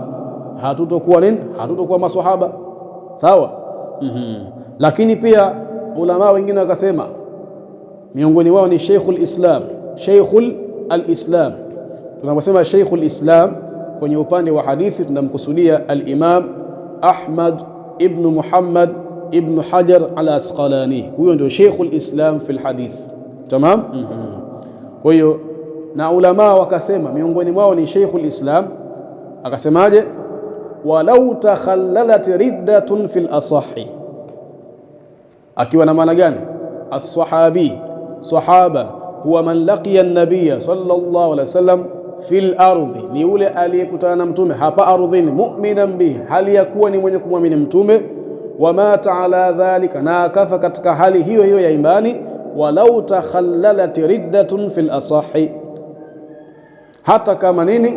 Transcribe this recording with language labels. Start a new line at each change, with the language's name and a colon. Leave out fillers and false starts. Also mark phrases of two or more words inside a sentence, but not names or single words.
Swahili: Hatutokuwa nini? Hatutokuwa maswahaba. Sawa. Lakini pia ulama wengine wakasema miongoni wao ni Sheikhul Islam. Sheikhul al-Islam, tunaposema Sheikhul Islam kwenye upande wa hadithi tunamkusudia al-Imam Ahmad ibn Muhammad ibn Hajar al-Asqalani. Huyo ndio
Arabic: شيخ الإسلام في الحديث.
Swahili: Tamam. Kwa hiyo na ulama wakasema miongoni mwao ni Sheikhul Islam, akasemaje?
Arabic: ولو تخللت ردة في الأصح,
Swahili: akiwa na maana gani? As-sahabi, sahaba,
Arabic: هو من لقي النبي صلى الله عليه وسلم في الأرض,
Swahili: ni yule aliyekutana na mtume hapa ardhini,
Arabic: مؤمنا به,
Swahili: hali ya kuwa ni mwenye kumwamini mtume,
Arabic: ومات على ذلك,
Swahili: na akafa katika hali hiyo hiyo ya imani.
Arabic: ولو تخللت ردة في الأصح,
Swahili: hata kama nini?